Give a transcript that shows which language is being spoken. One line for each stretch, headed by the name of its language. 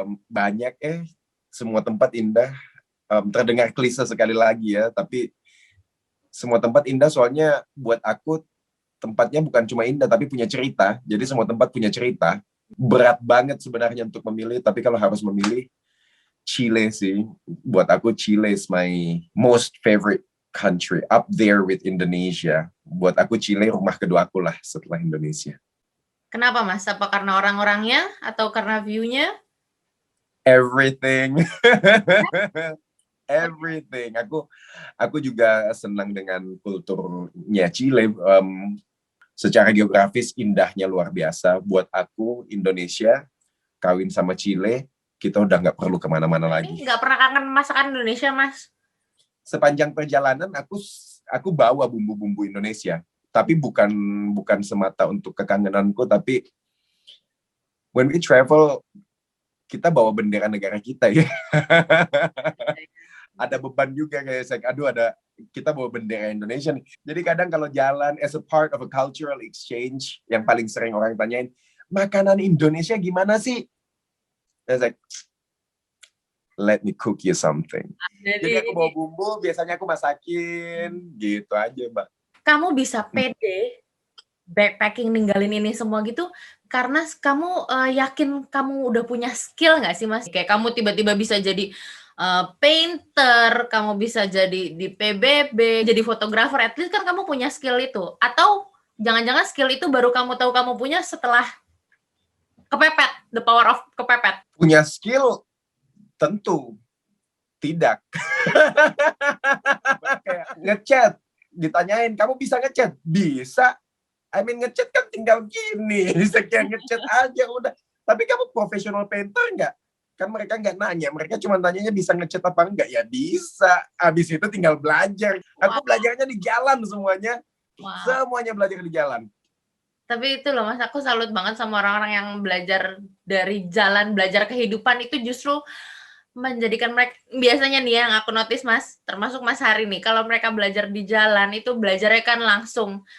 Indonesian: Banyak semua tempat indah. Terdengar klise sekali lagi ya, tapi semua tempat indah soalnya buat aku tempatnya bukan cuma indah tapi punya cerita. Jadi semua tempat punya cerita. Berat banget sebenarnya untuk memilih, tapi kalau harus memilih, Chile sih. Buat aku
English: Chile is my most favorite country, up there with Indonesia.
Indonesian: Buat aku Chile rumah kedua aku lah setelah Indonesia. Kenapa, Mas? Apa karena orang-orangnya atau karena view-nya?
English: Everything. Everything.
Indonesian: Aku juga senang dengan kulturnya Chile. Secara geografis indahnya luar biasa. Buat aku Indonesia kawin sama Chile, kita udah nggak perlu kemana-mana lagi. Nggak pernah kangen masakan Indonesia, Mas? Sepanjang perjalanan aku bawa bumbu-bumbu Indonesia, tapi bukan semata untuk kekangenanku, tapi
English: when we travel
Indonesian: kita bawa bendera negara kita ya. Ada beban juga kayak kita bawa bendera Indonesia nih. Jadi kadang kalau jalan
English: as a part of a cultural exchange,
Indonesian: yang paling sering orang tanyain, makanan Indonesia gimana sih?
English: I was like, let me cook you something.
Indonesian: Jadi aku bawa bumbu, biasanya aku masakin, gitu aja, Mbak. Kamu bisa pede backpacking ninggalin ini semua gitu karena kamu yakin kamu udah punya skill nggak sih, Mas? Kayak kamu tiba-tiba bisa jadi painter, kamu bisa jadi di PBB, jadi fotografer,
English: at least
Indonesian: kan kamu punya skill itu. Atau jangan-jangan skill itu baru kamu tahu kamu punya setelah kepepet,
English: the power of
Indonesian: kepepet. Punya skill? Tentu tidak. Kayak ngechat, ditanyain, kamu bisa ngechat? Bisa.
English: I mean
Indonesian: ngechat kan tinggal gini, sekian ngechat aja udah. Tapi kamu professional painter nggak? Kan mereka nggak nanya, mereka cuma tanyanya bisa ngechat apa enggak, ya bisa. Abis itu tinggal belajar. Aku belajarnya di jalan semuanya. Semuanya belajar di jalan. Tapi itu loh, Mas, aku salut banget sama orang-orang yang belajar dari jalan, belajar kehidupan itu justru menjadikan mereka, biasanya nih yang aku notice, Mas, termasuk Mas Hari nih, kalau mereka belajar di jalan itu belajarnya kan langsung.